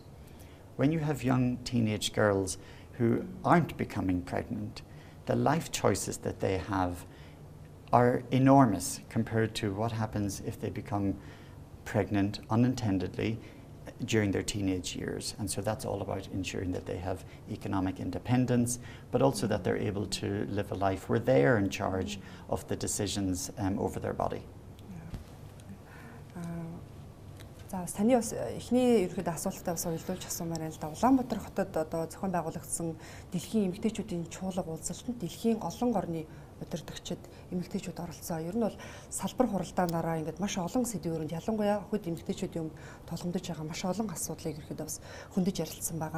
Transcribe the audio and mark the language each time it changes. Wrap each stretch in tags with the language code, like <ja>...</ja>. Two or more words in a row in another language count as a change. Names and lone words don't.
<en>When you have young teenage girls who aren't becoming pregnant, the life choices that they have are enormous compared to what happens if they become pregnant unintendedly during their teenage years. And so that's all about ensuring that they have economic independence, but also that they're able to live a life where they are in charge of the decisions over their body.</en> <mn>За таны бас эхний ерөөд асуултаа бас уйлдуулж асуумаар байна л да. Улаанбаатар хотод одоо зохион байгуулагдсан дэлхийн эмэгтэйчүүдийн чуулга уулзалтанд дэлхийн олон орны удирдагчид эмэгтэйчүүд оролцсон. Ер нь бол салбар хуралдаанаараа ингээд маш олон сэдвүүрэнд ялангуяа хүүд эмэгтэйчүүдийн тулгамдж байгаа маш олон асуудлыг ерөөд бас хөндөж ярилцсан байгаа.</mn>